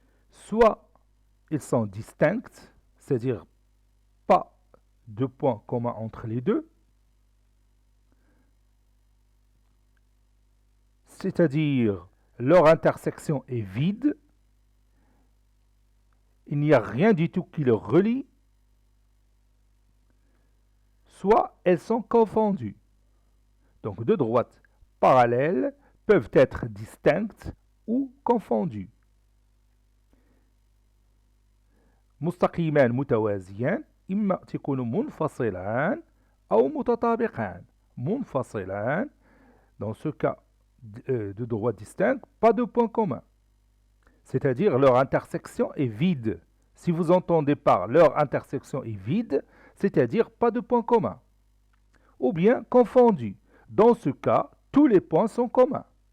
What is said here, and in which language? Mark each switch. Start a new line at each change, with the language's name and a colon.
French: Soit ils sont distincts, c'est-à-dire pas de point commun entre les deux, c'est-à-dire leur intersection est vide, il n'y a rien du tout qui les relie, soit elles sont confondues. Donc deux droites parallèles peuvent être distinctes ou confondues.
Arabic: مستقيمان متوازيان إما تكون منفصلان أو متطابقان.
French: منفصلان, dans ce cas de droites distinctes, pas de point commun. C'est-à-dire leur intersection est vide. Si vous entendez par leur intersection est vide, c'est-à-dire pas de point commun. Ou bien confondu. Dans ce cas, tous les points sont communs.